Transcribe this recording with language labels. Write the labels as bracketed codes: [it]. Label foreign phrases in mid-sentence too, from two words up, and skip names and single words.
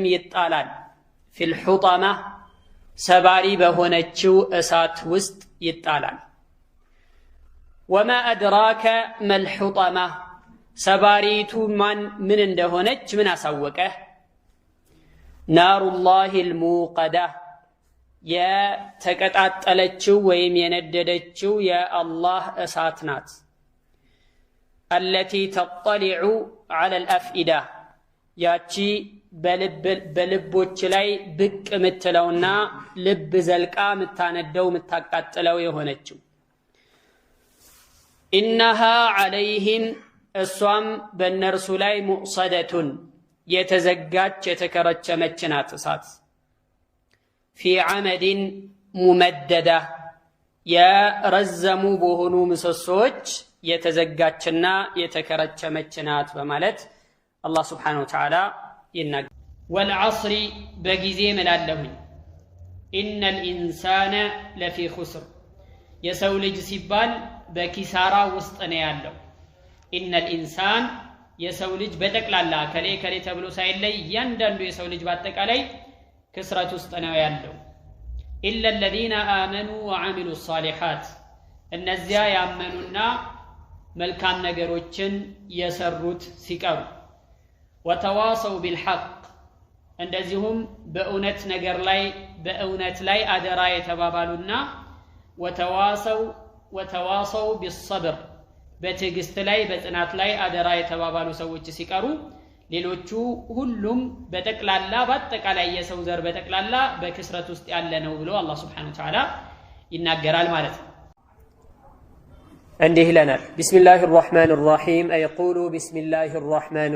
[am] ይጣላል [ar] في الحطمة [am] ሰባሪ በሆነችው እሳት ውስጥ ይጣላል [ar] وما أدراك ما الحطمة [am] ሰባሪቱ ምን እንደሆነች ምን አሳወቀህ [ar] نار الله الموقدة [am] የተቀጣጠለችው ወይም የነደደችው የአላህ እሳት ናት [ar] التي تطلع على الأفئدة [am] ያቺ በልቦች ላይ ብቅ ምትለውና ልብ ዘልቃ ምታነደው ምታቃጥለው የሆነችው [ar] إنها عليهم [am] እሷም በእነርሱ ላይ ሙዕሰደቱን የተዘጋች የተከረቸመች ናት እሳት [ar] في عمد ممددة [am] የረዘሙ በሆኑ ምሰሶች የተዘጋችና የተከረቸመች ናት በማለት አላህ [ar] سبحانه وتعالى [am] ይናገራል والعصر በጊዜ መላለሁኝ [ar] إن الإنسان لفي خسر [am] የሰው ልጅ ሲባል በኪሳራ ውስጥ ነው ያለው [ar] إن الإنسان [am] የሰው ልጅ በጠቅላላ ከሌ ተብሎ ሳይለይ እያንዳንዱ የሰው ልጅ በአጠቃላይ ክስረት ውስጥ ነው ያለው [ar] إلا الذين آمنوا وعملوا الصالحات [am] እነዚያ ያመኑና መልካም ነገሮችን የሰሩት ሲቀሩ [ar] وتواصوا بالحق [am] እንደዚሁም በእውነት ነገር ላይ በእውነት ላይ አደራ የተባባሉና [ar] وتواصوا بالصبر [am] በትዕግስት ላይ በጽናት ላይ አደራ የተባባሉ ሰዎች ሲቀሩ ሌሎቹ ሁሉም በጠቅላላ በአጠቃላይ የሰው ዘር በጠቅላላ በክስረት ውስጥ ያለ ነው ብሎ አላህ [ar] سبحانه وتعالى [am] ይናገራል ማለት ነው እንዲህ ይለናል [ar] بسم الله الرحمن الرحيم [am] አይቁሉ [ar] بسم الله الرحمن